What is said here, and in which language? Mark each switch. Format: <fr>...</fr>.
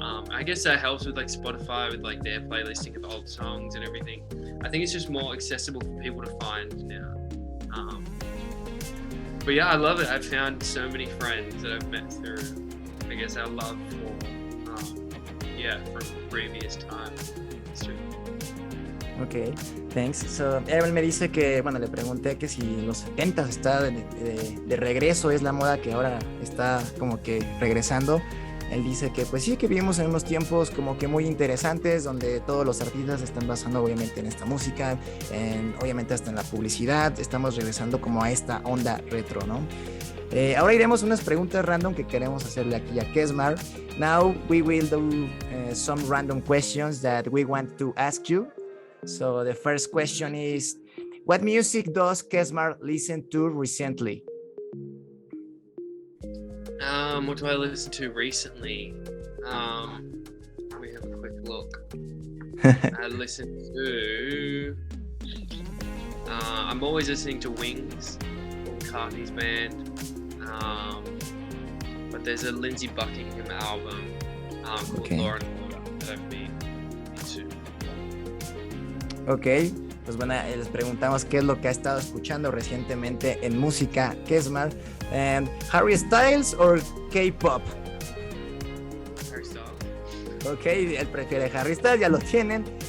<en>I guess that helps with like Spotify, with like their playlisting of old songs and everything. I think it's just more accessible for people to find now. But yeah, I love it. I've found so many friends that I've met through, I guess, our love for, from previous time. Ok, thanks.</en> <es>So, él me dice que, bueno, le pregunté que si los 70s está de regreso, es la moda que ahora está como que regresando. Él dice que pues sí, que vivimos en unos tiempos como que muy interesantes, donde todos los artistas se están basando obviamente en esta música, obviamente hasta en la publicidad. Estamos regresando como a esta onda retro, ¿no? Ahora iremos a unas preguntas random que queremos hacerle aquí a KESMAR.</es> <en>Now we will do some random questions that we want to ask you. So the first question is, what music does KESMAR listen to recently? What do I listen to recently? Let me have a quick look. I listen to... I'm always listening to Wings, Paul McCartney's band. But there's a Lindsey Buckingham album called Law and Order that I've been into.</en> <es>Ok, pues bueno, les preguntamos qué es lo que ha estado escuchando recientemente en música KESMAR.</es> <en>Harry Styles or K-pop? Harry Styles.</en> <es>Ok, él prefiere Harry Styles, ya lo tienen.</es>